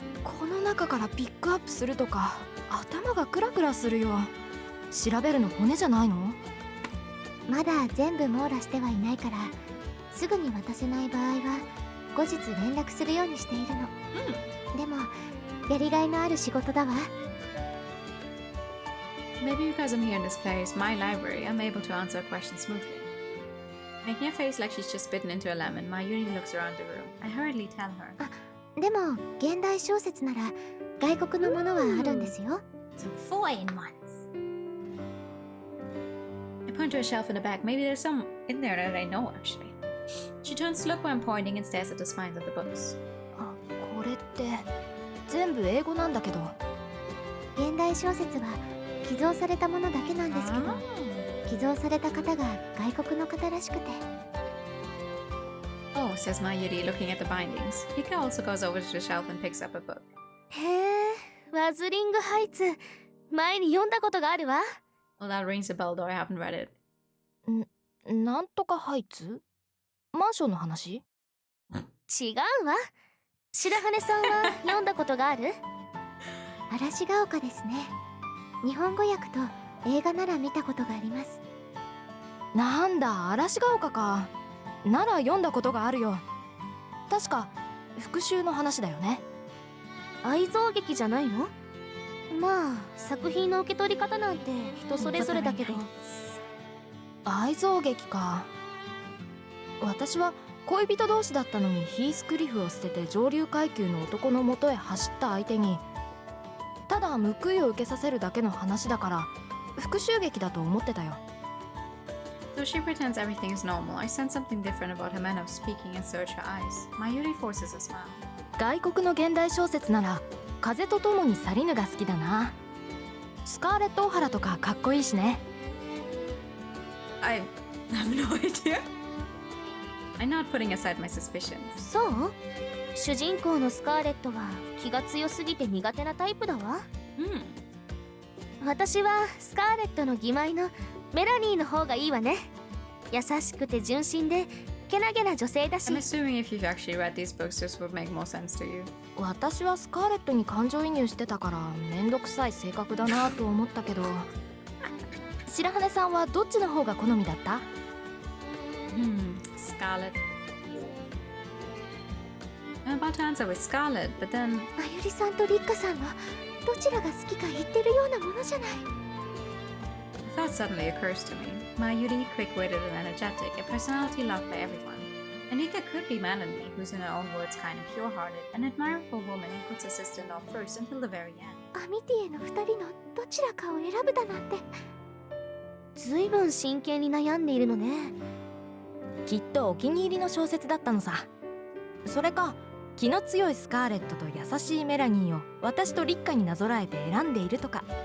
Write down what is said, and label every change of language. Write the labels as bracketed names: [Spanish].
[Japanese] この中からピックアップするとか頭がクラクラするよ。調べるの骨じゃないの？まだ全部網羅してはいないから、すぐに渡せない場合は後日連絡するようにしているの。でもやりがいのある仕事だわ。 [English] Maybe because I'm here in this place, my library, I'm able to answer a question smoothly. Making a face like she's just bitten into a lemon, Mayuri looks around the room. I hurriedly tell her. [Japanese] でも現代小説なら外国のものはあるんですよ。 [English] Some foreign ones. I point to a shelf in the back. Maybe there's some in there that I know, actually. She turns to look where I'm pointing and stares at the spines of the books. [Japanese] あ、これって全部英語なんだけど。現代小説は寄贈されたものだけなんですけど、寄贈された方が外国の方らしくて。 [English] Oh, says Mayuri, looking at the bindings. Hika also goes over to the shelf and picks up a book. [Japanese] へえ、ワズリングハイツ、前に読んだことがあるわ。 [English] Well, that rings a bell, though I haven't read it. [Japanese] なんとかハイツ？マンションの話？違うわ。白羽さんは読んだことがある？嵐が丘ですね。日本語訳と映画なら見たことがあります。なんだ、嵐が丘か。なら読んだことがあるよ。確か復讐の話だよね。愛憎劇じゃないの？まあ作品の受け取り方なんて人それぞれだけど。愛憎劇か。私は恋人同士だったのにヒースクリフを捨てて上流階級の男の元へ走った相手にただ報いを受けさせるだけの話だから復讐劇だと思ってたよ。 [English] Though she pretends everything is normal, I sense something different about her manner of speaking and search her eyes. Mayuri forces a smile. [Japanese] 外国の現代小説なら風と共に去りぬが好きだな。スカーレット・オハラとかかっこいいしね。 [English] I have no idea. I'm not putting aside my suspicions. [Japanese] そう？主人公のスカーレットは気が強すぎて苦手なタイプだわ。私はスカーレットの義妹のメラニーの方がいいわね。優しくて純真でけなげな女性だし。 [English] I'm assuming if you've actually read these books, this would make more sense to you. [Japanese] 私はスカーレットに感情移入してたからめんどくさい性格だなと思ったけど白羽さんはどっちの方が好みだった？ [English] Scarlet. I'm about to answer with Scarlet, but then... [Japanese] まゆりさんとリッカさんはどちらが好きか言ってるようなものじゃない。 [English] A thought suddenly occurs to me. Mayuri, quick-witted and energetic, a personality loved by everyone. Anika could be Melanie, who's in her own words kind and pure-hearted, an admirable woman who puts her sister-in-law first until the very end. [Japanese] アミティエの2人のどちらかを選ぶだなんて。ずいぶん真剣に悩んでいるのね。きっとお気に入りの小説だったのさ。それか気の強いスカーレットと優しいメラニーを私と立花になぞらえて選んでいるとか。